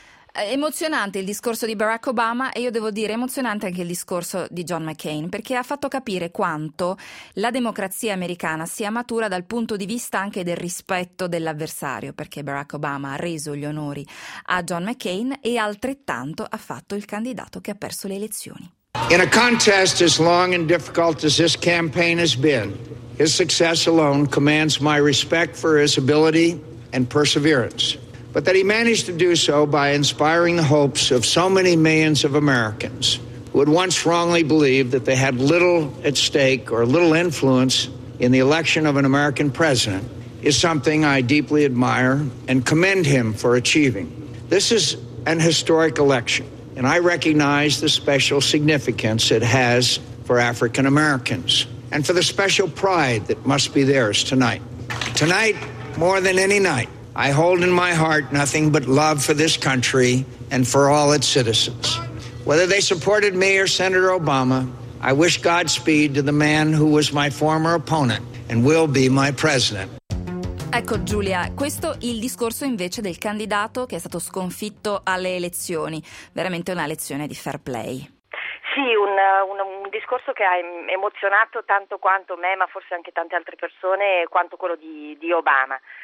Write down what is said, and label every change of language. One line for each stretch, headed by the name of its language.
Italian: Emozionante il discorso di Barack Obama, e io devo dire emozionante anche il discorso di John McCain, perché ha fatto capire quanto la democrazia americana sia matura dal punto di vista anche del rispetto dell'avversario, perché Barack Obama ha reso gli onori a John McCain e altrettanto ha fatto il candidato che ha perso le elezioni.
English: In a contest as long and difficult as this campaign has been, his success alone commands my respect for his ability and perseverance. But that he managed to do so by inspiring the hopes of so many millions of Americans who had once wrongly believed that they had little at stake or little influence in the election of an American president is something I deeply admire and commend him for achieving. This is an historic election, and I recognize the special significance it has for African Americans and for the special pride that must be theirs tonight. Tonight, more than any night, I hold in my heart nothing but love for this country and for all its citizens. Whether they supported me or Senator Obama, I wish Godspeed to the man who was my former opponent and will be my president.
Italian: Ecco Giulia, questo è il discorso invece del candidato che è stato sconfitto alle elezioni. Veramente una lezione di fair play. Sì, un discorso che ha emozionato tanto quanto me, ma forse anche tante altre persone, quanto quello di Obama.